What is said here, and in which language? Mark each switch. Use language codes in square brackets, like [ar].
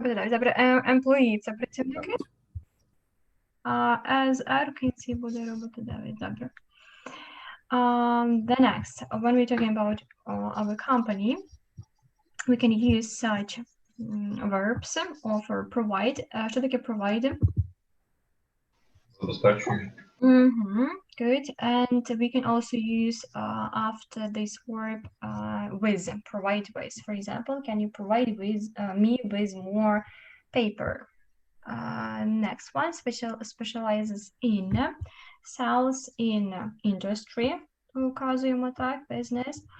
[uk] Добре, employee – це працівники, а as R в кінці буде роботодавець. Добре. [en] The next, when we're talking about our company, we can use such verbs, offer, provide. [uk] Що таке provide? Забезпечує. [en] Good. And we can also use after this verb with, provide with. For example, can you provide with me with more paper? Next one, specializes in, sells in industry. [uk] Указуємо так, business.